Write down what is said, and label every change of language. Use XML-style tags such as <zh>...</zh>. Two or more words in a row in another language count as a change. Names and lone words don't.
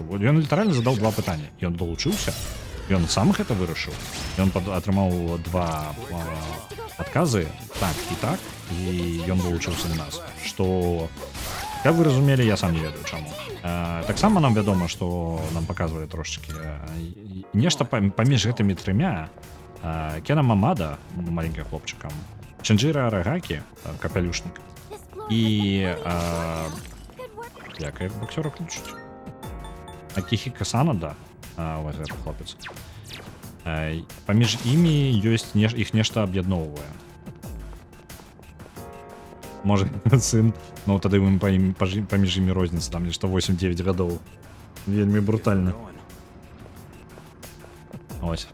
<be>Ён літаральна задаў два пытанні. Ён далучыўся, ён сам гэта вырашыў, ён атрымаў два адказы, так, і ён далучыўся да нас. Што, як вы разумелі, я сам не ведаю чаму. Таксама нам вядома, што нам паказвалі трошачкі нешта паміж гэтымі трымя. Кена Мамада,</be> <uk>маленьким хлопчиком, Шинджира Арагаки, капелюшник, і як їх боксера кличуть? Акихико Санада, ось этот хлопець.</uk> <be>Паміж імі ёсць іх нешта аб'ядноўвае. Можа, сын, ну тады паміж імі розніца, там нешта 8-9 гадоў. Вельмі брутальна. Ось.</be>